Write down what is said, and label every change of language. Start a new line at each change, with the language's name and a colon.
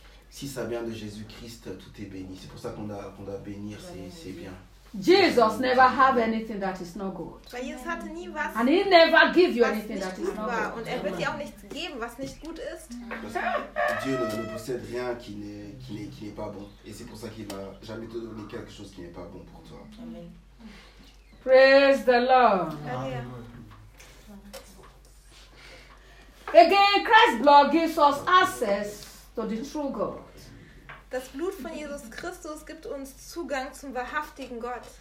French: Si ça vient de Jésus-Christ, tout est béni. C'est pour ça qu'on doit bénir ses biens.
English: Jesus never have anything that is not good.
German: Weil Jesus hatte nie was.
English: And he never give you anything that is not good.
German: Und er wird dir auch nichts geben, was nicht gut ist.
French: Dieu ne possède rien qui n'est pas bon. Et c'est pour ça qu'il va jamais te donner quelque chose qui n'est pas bon pour toi. Amen.
English: Praise the Lord. Amen. Again, Christ's blood gives us access to the true God.
German: Das Blut von Jesus Christus gibt uns Zugang zum wahrhaftigen Gott.